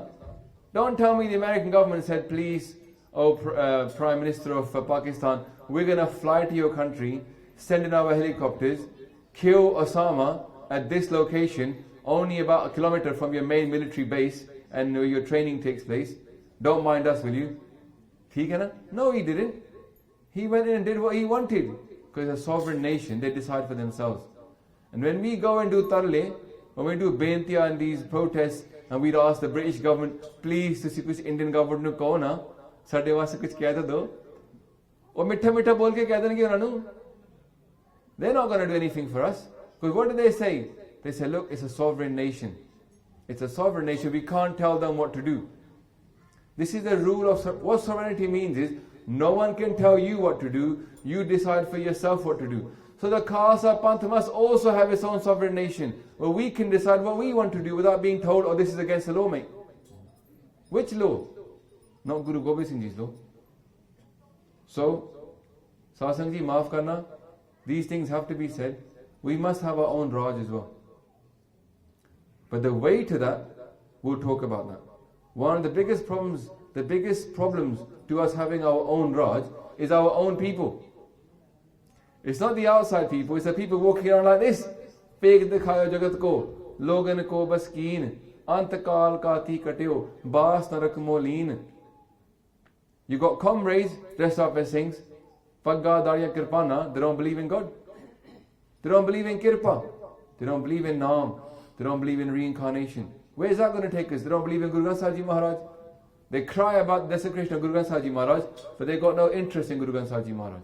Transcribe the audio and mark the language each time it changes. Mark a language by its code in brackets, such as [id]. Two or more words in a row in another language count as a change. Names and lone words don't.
[en] Don't tell me the American government said, please, Prime Minister of Pakistan, we're going to fly to your country, send in our helicopters, kill Osama at this location, only about a kilometer from your main military base and where your training takes place. Don't mind us, will you? No, he didn't. He went in and did what he wanted. Because a sovereign nation, they decide for themselves. And when we go and do tarle, when we do bentiya and these protests, and we'd ask the British government, please, [pa] ਤੁਸੀਂ ਕੁਝ [en] Indian government [pa] ਨੂੰ ਕਹੋ ਨਾ, ਸਾਡੇ ਵਾਸਤੇ ਕੁਝ ਕਹਿ ਦਿਓ. ਔਰ ਮਿੱਠਾ ਮਿੱਠਾ ਬੋਲ ਕੇ ਕਹਿ ਦੇਣਗੇ ਉਹਨਾਂਨੂੰ. [en] They're not going to do anything for us. Because what do they say? They say, look, it's a sovereign nation. It's a sovereign nation. We can't tell them what to do. This is the rule of what sovereignty means is No one can tell you what to do. You decide for yourself what to do. So the Khalsa Panth must also have its own sovereign nation, where we can decide what we want to do without being told, oh, this is against the law, mate. Which law? Not Guru Gobind Singh Ji's law. So, Sasang Ji, [pa] ਮਾਫ਼ ਕਰਨਾ, [en] these things have to be said. We must have our own Raj as well. But the way to that, we'll talk about that. One of the biggest problems to us having our own Raj is our own people. It's not the outside people, it's the people walking around like this. [bra] ਭੇਖ ਦਿਖਾਏ ਜਗਤ ਕੋ, ਲੋਗਨ ਕੋ ਬਸਿ ਕੀਨ, ਅੰਤਕਾਲ ਕਾਤੀ ਕਟਿਓ, ਬਾਸੁ ਨਰਕ ਮੋਲੀਨ. [en] You got comrades dressed up as saints, [pa] ਪੱਗਾਂ ਧਾਰੀਆਂ ਕਿਰਪਾਨਾਂ, [en] they don't believe in God. They don't believe in Kirpa. They don't believe in Naam. They don't believe in reincarnation. Where is that going to take us? They don't believe in Guru Granth Sahib Ji Maharaj. They cry about desecration of Guru Granth Sahib Ji Maharaj, but they got no interest in Guru Granth Sahib Ji Maharaj.